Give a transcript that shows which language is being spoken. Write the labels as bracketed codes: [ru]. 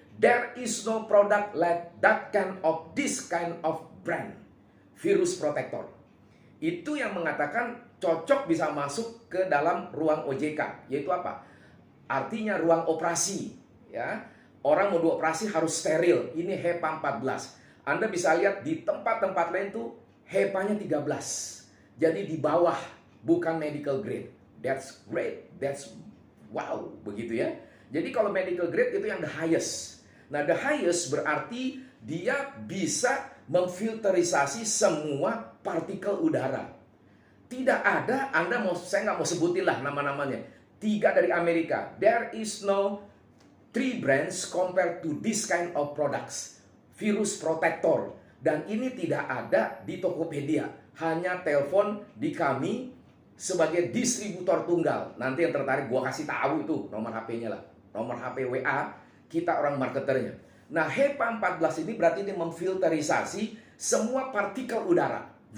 [en] There is no product like that kind of this kind of brand. Virus protector. [id] Itu yang mengatakan cocok bisa masuk ke dalam ruang OJK. Yaitu apa? Artinya ruang operasi. Ya, orang mau dioperasi harus steril. Ini HEPA 14. Anda bisa lihat di tempat-tempat lain tuh HEPA-nya 13. Jadi di bawah, bukan medical grade. [en] That's great, that's wow, begitu ya. [id] Jadi kalau medical grade itu yang [en] the highest. [id] Nah, the highest berarti dia bisa memfilterisasi semua partikel udara. Tidak ada, saya nggak mau sebutin lah nama-namanya. 3 dari Amerika. [en] There is no 3 brands compared to this kind of products. Virus protector. [id] Dan ini tidak ada di Tokopedia. Hanya telepon di kami sebagai distributor tunggal. Nanti yang tertarik gua kasih tahu itu nomor HP-nya lah. Nomor HP WA, kita orang marketernya. Nah, HEPA 14 ini berarti ini memfilterisasi semua partikel udara.